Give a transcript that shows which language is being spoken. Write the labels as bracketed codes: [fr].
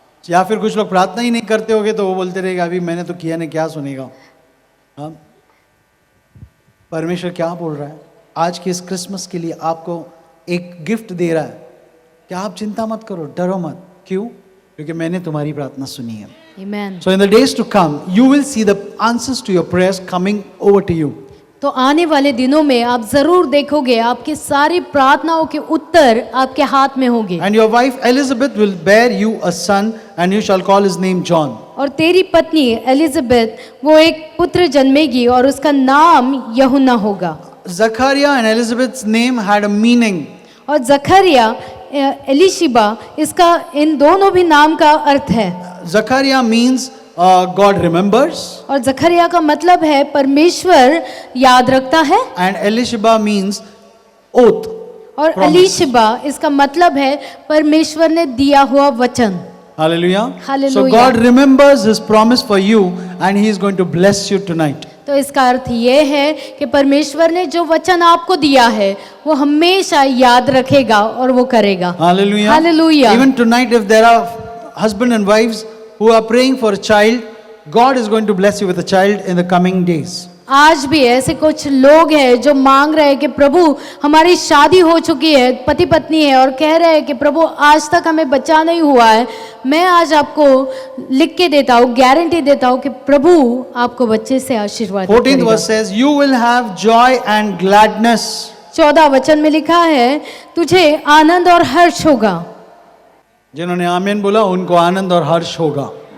[hi] या फिर कुछ लोग प्रार्थना ही नहीं करते होगे तो वो बोलते रहेगा अभी मैंने तो किया नहीं, क्या सुनेगा। हाँ, परमेश्वर क्या बोल रहा है आज के इस क्रिसमस के लिए, आपको एक गिफ्ट दे रहा है कि आप चिंता मत करो, डरो मत। क्यों? क्योंकि मैंने तुम्हारी प्रार्थना सुनी है। आमीन। [en] So in the days to come, you will see the answers to your prayers coming over to you. [hi] तो आने वाले दिनों में आप जरूर देखोगे आपकी सारी प्रार्थनाओं के उत्तर आपके हाथ में होंगे। [en] And your wife Elizabeth will bear you a son, and you shall call his name John. [hi] और तेरी पत्नी एलिजाबेथ वो एक पुत्र जन्मेगी और उसका नाम यूहन्ना होगा। [en] Zachariah and Elizabeth's name had a meaning. [hi] और जखरिया एलिशिबा, इसका इन दोनों भी नाम का अर्थ है। [en] Zachariah means God remembers, [hi] और जखरिया का मतलब है परमेश्वर याद रखता है, [en] and Elisheba means oath. [hi] और [en] promise. [hi] एलिशिबा इसका मतलब है परमेश्वर ने दिया हुआ वचन। [en] Hallelujah. Hallelujah. So God remembers his promise for you, and he is going to bless you tonight. [hi] तो इसका अर्थ ये है कि परमेश्वर ने जो वचन आपको दिया है वो हमेशा याद रखेगा और वो करेगा। [en] Hallelujah. Hallelujah. Even tonight, if there are husband and wives who are praying for a child, God is going to bless you with a child in the coming days. [hi] आज भी ऐसे कुछ लोग हैं जो मांग रहे हैं कि प्रभु हमारी शादी हो चुकी है, पति पत्नी है, और कह रहे हैं कि प्रभु आज तक हमें बच्चा नहीं हुआ है। मैं आज आपको लिख के देता हूँ, गारंटी देता हूँ कि प्रभु आपको बच्चे से आशीर्वाद [en] 14th [hi] करेगा। [en] verse says, You will have joy and gladness. [hi] 14 वचन में लिखा है, तुझे आनंद और हर्ष होगा। जिन्होंने आमीन बोला उनको आनंद और हर्ष होगा।